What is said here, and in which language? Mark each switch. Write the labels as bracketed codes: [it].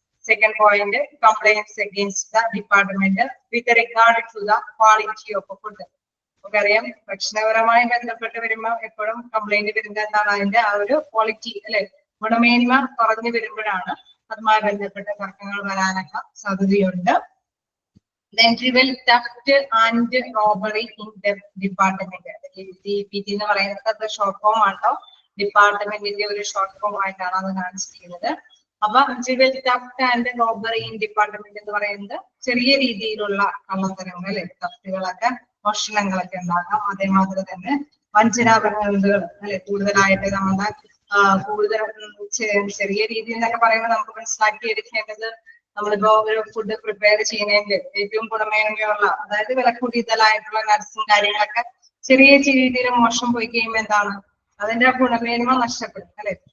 [en] Second point complaints against the department with regard to the quality of food. [ml] നമുക്കറിയാം ഭക്ഷണപരമായി ബന്ധപ്പെട്ട് വരുമ്പോൾ എപ്പോഴും complaint വരുന്നത് എന്താണ്? അതിന്റെ ആ ഒരു ക്വാളിറ്റി അല്ലെ, ഗുണമേന്മ കുറഞ്ഞു വരുമ്പോഴാണ് അതുമായി ബന്ധപ്പെട്ട തർക്കങ്ങൾ വരാനൊക്കെ സാധ്യതയുണ്ട്. [en] Then trivial theft and robbery in the department. [ml] DPT എന്ന് പറയുന്നത് ഷോർട്ട് ഫോം ആണോ, ഡിപ്പാർട്ട്മെന്റിന്റെ ഒരു ഷോർട്ട് ഫോം ആയിട്ടാണ് അത് കാണിച്ചിരിക്കുന്നത്. അപ്പൊ [en] trivial theft and robbery in department [ml] എന്ന് പറയുന്നത് ചെറിയ രീതിയിലുള്ള കള്ളത്തരങ്ങൾ അല്ലെ, തഫ്റ്റുകളൊക്കെ മോഷണങ്ങളൊക്കെ ഉണ്ടാക്കാം. അതേമാതിരി തന്നെ വഞ്ചനാപരങ്ങൾ അല്ലെ, കൂടുതലായിട്ട് നമ്മുടെ കൂടുതൽ ചെറിയ രീതിയിൽ എന്നൊക്കെ പറയുമ്പോൾ നമുക്ക് മനസ്സിലാക്കി എടുക്കേണ്ടത് നമ്മളിപ്പോ ഒരു ഫുഡ് പ്രിപ്പയർ ചെയ്യുന്നതിൽ ഏറ്റവും ഗുണമേന്മയുള്ള അതായത് വില കൂടുതലായിട്ടുള്ള നട്സും കാര്യങ്ങളൊക്കെ ചെറിയ രീതിയിൽ മോശം പോയി കഴിയുമ്പോൾ എന്താണ് അതിന്റെ ഗുണമേന്മ നഷ്ടപ്പെടും അല്ലെ.